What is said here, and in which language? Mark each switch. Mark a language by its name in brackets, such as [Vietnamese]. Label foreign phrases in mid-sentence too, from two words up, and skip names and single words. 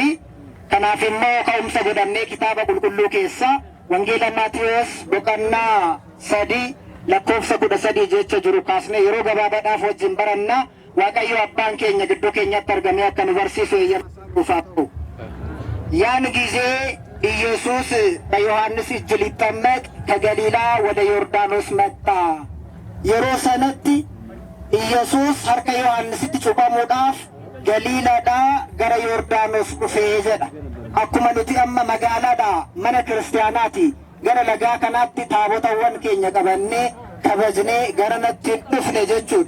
[Oromo] Kanaaf immoo ka'umsa godhannee kitaaba qulqulluu keessa wangeela Maatiyos boqonnaa 3 lakkoofsa 13 jecha jiru kaasnee yeroo gabaabaadhaaf wajjin baranna. Waaqayyo abbaan keenya gidduu keenyatti argamee akka nu barsiisu eeyyamaatu. [Amharic] ያን ጊዜ ኢየሱስ በዮሐንስ እጅ ሊጠመቅ ከገሊላ ወደ ዮርዳኖስ መጣ። [Oromo] yeroo sanatti ኢየሱስ harka Yohaannisitti cuuphamuudhaaf Galiilaadhaa gara Yordaanos dhufee jedha. Akkuma nuti amma magaalaadhaa mana kiristaanaati gara lagaa kanaatti taabotawwan keenya qabannee kabajnee gara natti dhufne jechuudha.